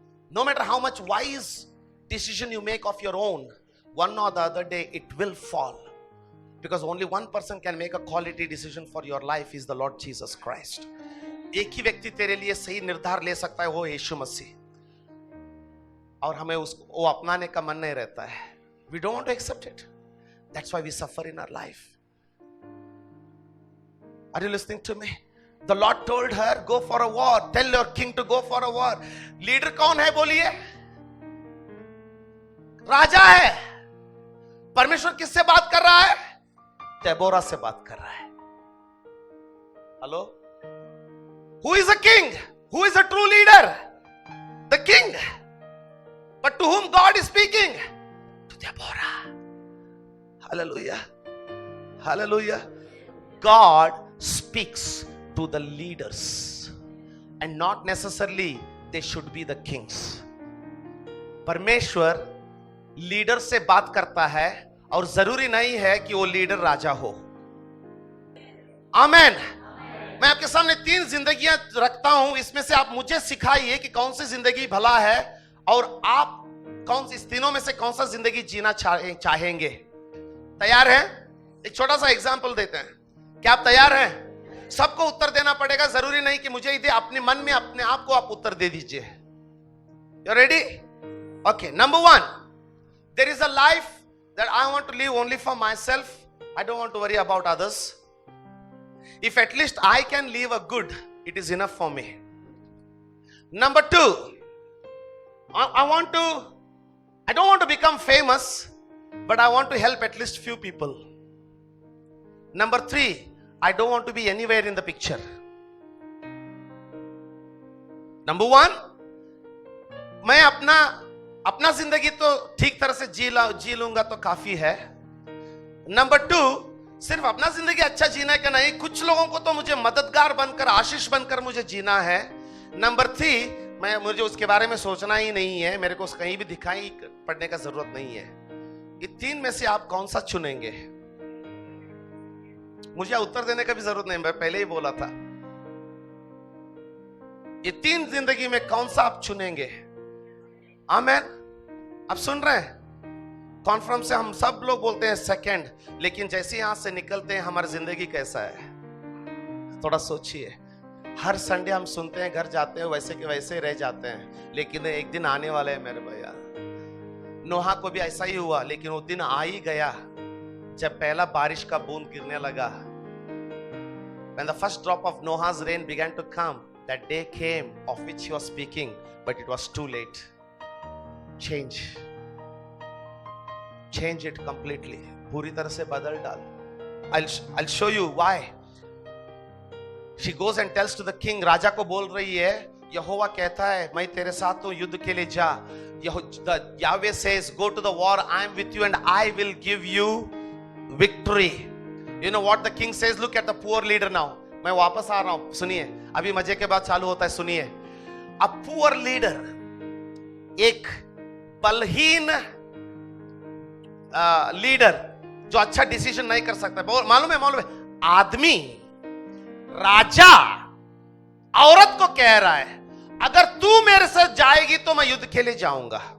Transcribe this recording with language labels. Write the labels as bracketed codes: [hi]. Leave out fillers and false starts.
[en] No matter how much wise decision you make of your own, one or the other day it will fall, because only one person can make a quality decision for your life, is the Lord Jesus Christ. [hi] एक ही व्यक्ति तेरे लिए सही निर्धार ले सकता है, वो यीशु मसीह। और हमें उसको वो अपनाने का मन नहीं रहता है। [en] We don't want to accept it. That's why we suffer in our life. Are you listening to me? The Lord told her, go for a war. Tell your king to go for a war. [hi] Leader कौन है बोलिए? राजा है. परमेश्वर किससे बात कर रहा है? देबोरा से बात कर रहा है. Hello? [en] Who is a king? Who is a true leader? The king. But to whom God is speaking? To Deborah. Hallelujah. Hallelujah. God speaks to the leaders and not necessarily they should be the kings. [hi] परमेश्वर leader से बात करता है और जरूरी नहीं है कि वो लीडर राजा हो. आमेन. मैं आपके सामने 3 जिंदगियां रखता हूं. इसमें से आप मुझे सिखाइए कि कौन सी जिंदगी भला है और आप कौन सी इस तीनों में से कौन सा जिंदगी जीना चाहेंगे. तैयार हैं? एक छोटा सा एग्जांपल देते हैं. क्या आप तैयार हैं? सबको उत्तर देना पड़ेगा. जरूरी नहीं कि मुझे ही दे. अपने मन में अपने आप को आप उत्तर दे दीजिए. [en] You ready? Okay. Number 1, there is a life that I want to live only for myself. I don't want to worry about others. If at least I can live a good, it is enough for me. Number 2, I don't want to become famous, but I want to help at least few people. Number 3, I don't want to be anywhere in the picture. [hi] Number 1, मैं अपना जिंदगी तो ठीक तरह से जी लूंगा तो काफी है. नंबर 2, सिर्फ अपना जिंदगी अच्छा जीना का नहीं, कुछ लोगों को तो मुझे मददगार बनकर, आशीष बनकर मुझे जीना है. नंबर 3, मुझे उसके बारे में सोचना ही नहीं है. मेरे को कहीं भी दिखाई पड़ने का जरूरत नहीं है. ये 3 में से आप कौन सा चुनेंगे? मुझे उत्तर देने का भी जरूरत नहीं, मैं पहले ही बोला था. ये 3 जिंदगी में कौन सा आप चुनेंगे? आमेन. आप सुन रहे हैं? कॉन्फ्रेंस से हम सब लोग बोलते हैं सेकंड, लेकिन जैसे यहां से निकलते हैं हमारी जिंदगी कैसा है थोड़ा सोचिए. हर संडे हम सुनते हैं, घर जाते हैं, वैसे के वैसे रह जाते हैं. लेकिन एक दिन आने वाला है मेरे भैया. नोहा को भी ऐसा ही हुआ, लेकिन वो दिन आ ही गया जब पहला बारिश का बूंद गिरने लगा. [en] When the first drop of Noah's rain began to come, that day came of which he was speaking, but it was too late. Change it completely. [hi] पूरी तरह से बदल डाल. [en] I'll show you why. She goes and tells to the king. [hi] राजा को बोल रही है, यहोवा कहता है मैं तेरे साथ हूं, युद्ध के लिए जा. [en] Yahweh says, go to the war, I am with you and I will give you victory. You know what the king says? Look at the poor leader now. [hi] मैं वापस आ रहा हूं, सुनिए. अभी मजे के बाद चालू होता है, सुनिए. [en] A poor leader, [hi] एक बलहीन लीडर जो अच्छा डिसीजन नहीं कर सकता. मालूम है आदमी राजा औरत को कह रहा है, अगर तू मेरे साथ जाएगी तो मैं युद्ध के लिए जाऊंगा.